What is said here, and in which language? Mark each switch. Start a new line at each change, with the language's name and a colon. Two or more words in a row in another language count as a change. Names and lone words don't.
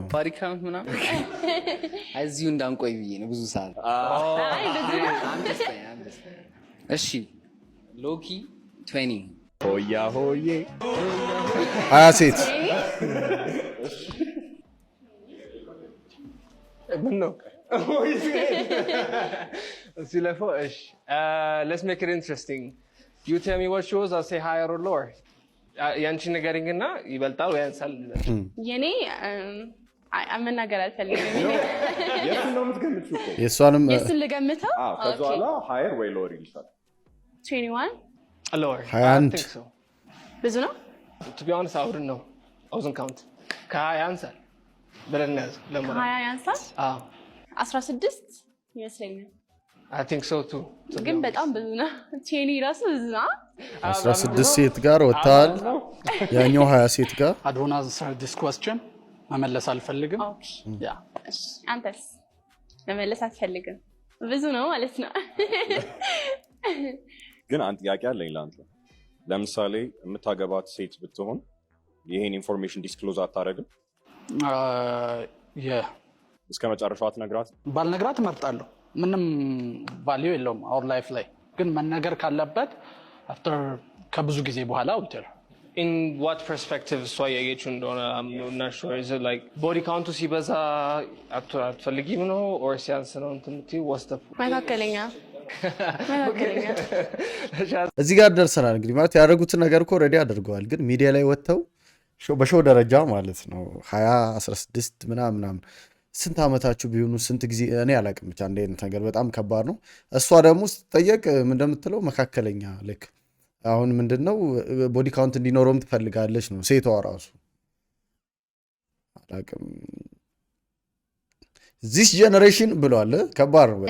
English: body count
Amharic: ምናምን እዚሁ እንዳንቆይ ብዬ ነው ብዙ ሰዓት። እሺ ሎኪ 20 ሆያ ሆዬ 20 ሴት ምን ነው እዚህ ላይ እሺ
English: let's make it interesting. You tell me what shows, I'll say higher or lower.
Amharic: ያንቺ ነገርኝና ይበልጣል ወይ ያንሳል? የኔ መናገር አልፈልግም። የእሱን ነው የምትገምቺው እኮ? የእሱን ልገምተው? ከዛ በኋላ higher ወይ lower ይልሻል። 21 lower 21 ብዙ ነው?
English: To be honest, I wouldn't know. I wasn't count.
Amharic: ከ20 ያንሳል ብለን ነው ለማለት። ከ20 ያንሳል? አዎ 16 ይመስለኛል።
English: I think so too.
Amharic: ግን በጣም ብዙ ነው። ቼኒ ራሱ ብዙ ነው። 16 ሴት ጋር ወጣል። ያኛው 20 ሴት ጋር
English: I don't answer this question.
Amharic: መመለስ አልፈልግም። ያ አንተስ መመለስ አትፈልግም? ብዙ ነው ማለት ነው። ግን አንድ ጥያቄ አለኝ ላንተ። ለምሳሌ የምታገባት ሴት ብትሆን ይሄን
English: information disclose
Amharic: አታረግም? እስከ መጨረሻው አትነግራት? ባልነግራት እመርጣለሁ። ምንም ቫልዩ የለውም
English: our life
Amharic: ላይ። ግን መነገር ካለበት አፍተር ከብዙ ጊዜ በኋላ ውትር
English: in what perspective
Amharic: እሷ ያየችው እንደሆነ
English: I'm not sure. Is it like body count
Amharic: ሲበዛ አትፈልጊም ነው or ሲያንስ ነው እንትምቲ ወስተ መካከለኛ እዚህ ጋር ደርሰናል። እንግዲህ ማለት ያደረጉትን ነገር እኮ ኦልሬዲ አድርገዋል። ግን ሚዲያ ላይ ወጥተው በሾው ደረጃ ማለት ነው 20 16 ምናምን ስንት ዓመታችሁ ቢሆኑ ስንት ጊዜ እኔ አላውቅም። ብቻ እንደ አይነት ነገር በጣም ከባድ ነው። እሷ ደግሞ ስትጠየቅ ምን እንደምትለው መካከለኛ ልክ አሁን ምንድነው ቦዲ ካውንት እንዲኖረውም ትፈልጋለች ነው ሴቷ ራሱ። አላውቅም
English: this generation
Amharic: ብሏል። ከባድ ነው።